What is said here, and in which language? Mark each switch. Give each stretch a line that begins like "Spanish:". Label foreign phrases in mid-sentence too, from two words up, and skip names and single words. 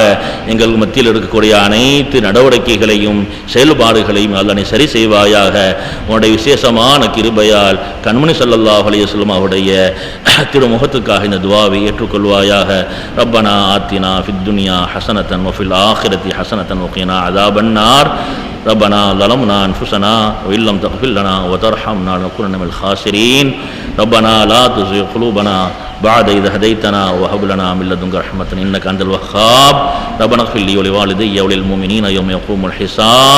Tamil: எங்கள் மத்தியில் இருக்கக்கூடிய அனைத்து நடவடிக்கைகளையும் செயல்பாடுகளையும் அல்லாஹ் நீ சரி செய்வாயாக. உன்னுடைய விசேஷமான கிருபையால் கண்மணி
Arabic: صلى الله عليه وسلم
Tamil: அவருடைய திருமுகத்துக்காக இந்த துஆவை ஏற்றுக்கொள்வாயாக.
Arabic: ربنا آتنا في الدنيا حسنة وفي الآخرة حسنة وقنا عذاب النار. ربنا ظلمنا أنفسنا وإن لم تغفر لنا وترحمنا لنكونن من الخاسرين. ربنا لا تزغ قلوبنا بعد إذ هديتنا وهب لنا من لدنك رحمة إنك أنت الوهاب. ربنا اغفر لي ولوالدي وللمؤمنين يوم يقوم الحساب.